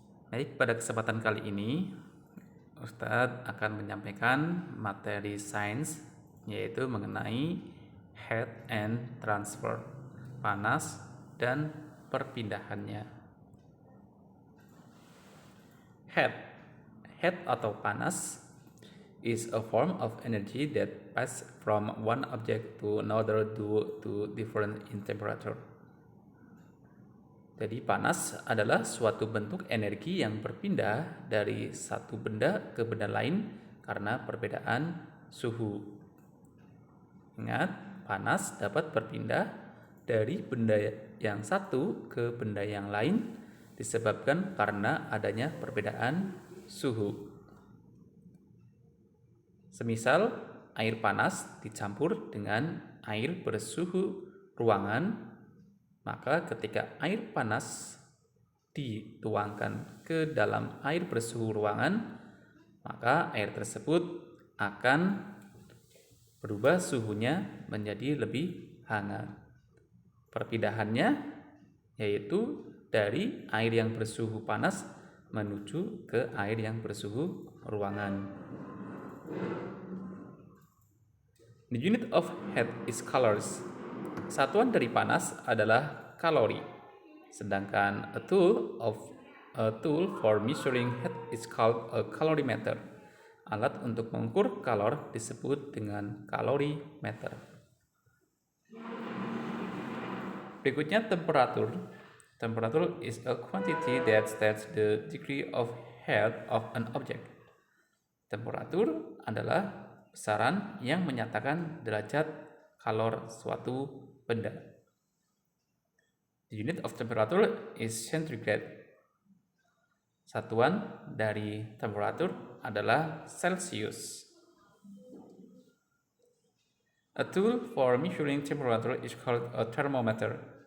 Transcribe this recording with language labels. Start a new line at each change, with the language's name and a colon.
Indonesian: Baik, pada kesempatan kali ini Ustadz akan menyampaikan materi sains, yaitu mengenai
English: heat and transfer,
Indonesian: panas dan perpindahannya.
English: Heat
Indonesian: atau panas
English: is a form of energy that passes from one object to another due to difference in temperature.
Indonesian: Jadi panas adalah suatu bentuk energi yang berpindah dari satu benda ke benda lain karena perbedaan suhu. Ingat, panas dapat berpindah dari benda yang satu ke benda yang lain disebabkan karena adanya perbedaan suhu. Semisal air panas dicampur dengan air bersuhu ruangan, maka ketika air panas dituangkan ke dalam air bersuhu ruangan, maka air tersebut akan berubah suhunya menjadi lebih hangat. Perpindahannya yaitu dari air yang bersuhu panas menuju ke air yang bersuhu ruangan.
English: The unit of heat is calories.
Indonesian: Satuan dari panas adalah kalori. Sedangkan
English: a tool for measuring heat is called a calorimeter.
Indonesian: Alat untuk mengukur kalor disebut dengan kalorimeter. Berikutnya temperatur.
English: Temperature is a quantity that states the degree of heat of an object.
Indonesian: Temperatur adalah besaran yang menyatakan derajat kalor suatu benda.
English: The unit of temperature is centigrade.
Indonesian: Satuan dari temperatur adalah Celsius.
English: A tool for measuring temperature is called a thermometer.